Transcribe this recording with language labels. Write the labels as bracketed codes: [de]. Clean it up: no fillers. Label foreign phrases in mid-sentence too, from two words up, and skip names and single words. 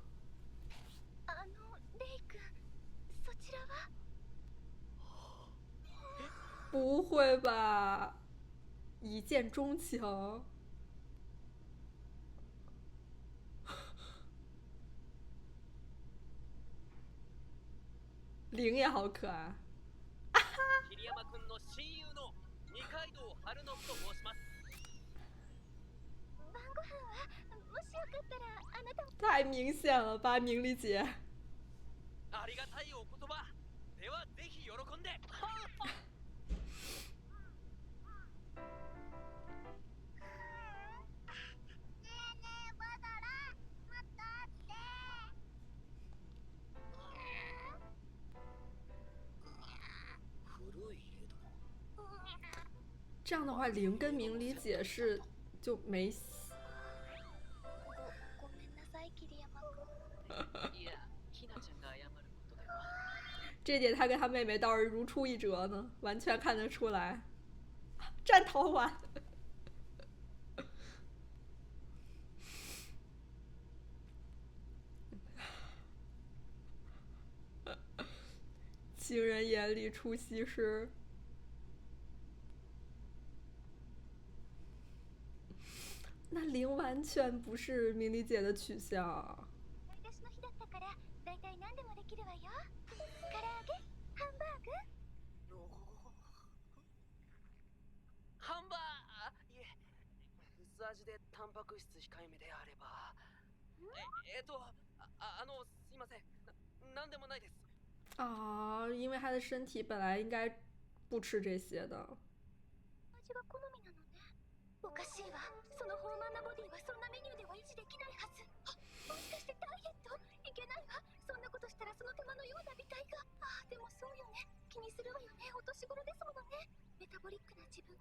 [ja] レイ君、そちらは？ [zh] 不会吧？一见钟情？灵也好可爱。 [ja] 桐山君の親友の二階堂春信と申します。晩ご飯はもしよかったらあなたも。 [zh] 太明显了吧，明理姐。 [ja] ありがたいお言葉。ではぜひ喜んで。ねえねえバダラ、またって。古いけど。 [zh] 这样的话，灵跟明理姐是就没戏。 [ja] ごめんなさい、桐山君。いや、ひなちゃんが謝ることでは。 [zh] 这点他跟他妹妹倒是如出一辙呢，完全看得出来。战桃丸。情人眼里出西施。那灵完全不是明理姐的取向。 [ja] 買い出しの日だったからだいたい何でもできるわよ。唐揚げ、ハンバーグ。ハンバー、いえ、薄味でタンパク質控えめであれば。すいません、なんでもないです。 [zh] 啊，因为他的身体本来应该不吃这些的。 [ja] 味が好みなのね。おかしいわ。その豊満なボディはそんなメニューでは維持できないはず。もしかしてダイエット？いけないわ。そんなことしたらその手間のような美体が。でもそうよね。気にするわよね。お年頃ですものね。メタボリックな自分。